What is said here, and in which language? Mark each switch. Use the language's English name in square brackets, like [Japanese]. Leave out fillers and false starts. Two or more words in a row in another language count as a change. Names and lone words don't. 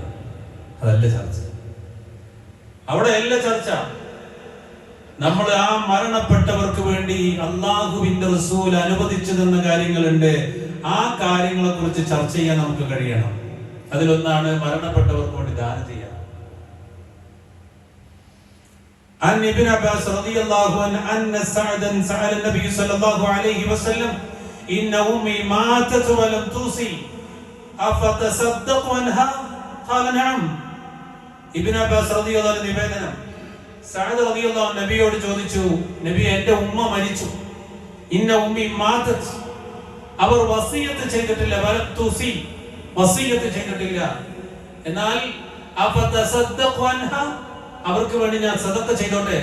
[Malayalam] അതല്ല ചർച്ച. അവിടെ അല്ല ചർച്ച. നമ്മൾ ആ മരണപ്പെട്ടവർക്ക് വേണ്ടി അല്ലാഹുവിന്റെ റസൂൽ അനുവദിച്ചു തന്ന കാര്യങ്ങളുണ്ട്. ആ കാര്യങ്ങളെ കുറിച്ച് ചർച്ച ചെയ്യാൻ നമുക്ക് കഴിയണം. അതിലൊന്നാണ് മരണപ്പെട്ടവർക്ക് വേണ്ടി ദാനം ചെയ്യാൻ. [Arabic] عن ابن عباس رضي الله عنه أن سعدا سأل النبي صلى الله عليه وسلم إن أمي ماتت ولم توصي أفتصدق عنها قال نعم. [Malayalam] ഇബ്നു അബ്ബാസ് [Arabic] رضي الله عنه [Malayalam] നിവേദനം, സഅദ് [Arabic] رضي الله عنه [Malayalam] നബിയോട് ചോദിച്ചു, നബി, എന്റെ ഉമ്മ മരിച്ചു. [Arabic] إن أمي ماتت, [Malayalam] അവർ വസിയത്ത് ചെയ്തിട്ടില്ല. [Arabic] ولم توصي, [Malayalam] വസിയത്ത് ചെയ്തിട്ടില്ല. എന്നാൽ [Arabic] أفتصدق عنها, [Malayalam] അവർക്ക് വേണ്ടി ഞാൻ സദഖ ചെയ്തോട്ടെ?